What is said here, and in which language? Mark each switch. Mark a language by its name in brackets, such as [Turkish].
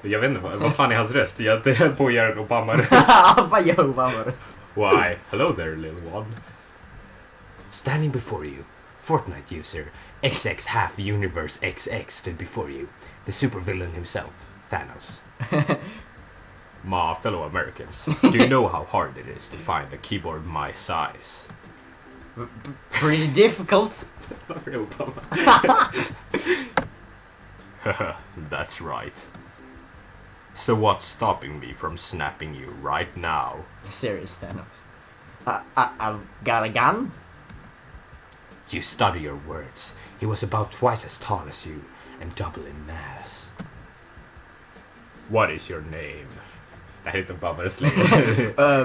[Swedish] Jag vet inte, vad fan är hans röst? Jag höll på att göra en Obama-röst. Vad gör Obama-röst? [English] Why, hello there little one. Standing before you, Fortnite user XX half universe XX stood before you, the supervillain himself, Thanos. My fellow Americans, do you know how hard it is to find a keyboard my size? Pretty difficult. That's right. So what's stopping me from snapping you right now? Serious, Thanos. I've got a gun? You study your words. He was about twice as tall as you and double in mass. What is your name? [Swedish] Det här är inte bara slänger.